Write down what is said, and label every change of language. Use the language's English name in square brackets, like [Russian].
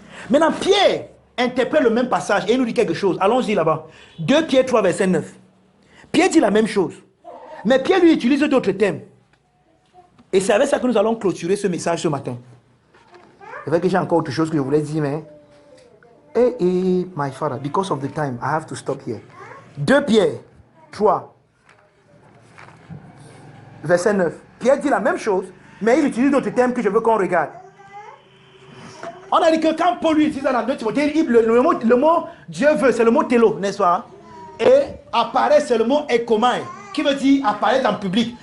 [French] Maintenant, Pierre interprète le même passage et il nous dit quelque chose. Allons-y là-bas. 2 Pierre 3, verset 9. Pierre dit la même chose. Mais Pierre lui utilise d'autres thèmes. Et c'est avec ça que nous allons clôturer ce message ce matin. C'est vrai que j'ai encore autre chose que je voulais dire, mais... [English] my father, because of the time, I have to stop here. [French] 2 Pierre 3, verset 9. Pierre dit la même chose, mais il utilise d'autres thèmes que je veux qu'on regarde. On a dit que quand Paul lui utilise dans 2 Timothée, le mot Dieu veut, c'est le mot télo, n'est-ce pas? Et apparaît, c'est le mot ékomai, qui veut dire apparaître en public.